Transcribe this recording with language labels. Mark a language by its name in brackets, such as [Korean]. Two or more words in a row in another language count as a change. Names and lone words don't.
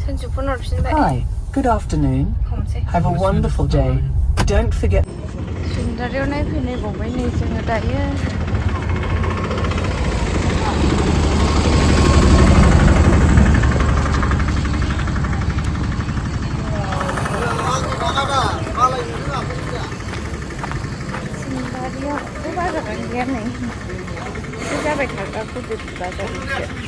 [English] Hi, good afternoon. Have a wonderful day. Don't forget. [Bodo] बाजाराव नायफैनायबावबाय नै जोङो दायो बाजारानो गैया नै एसे जाबाय थाग्रा गिदिर बाजारसो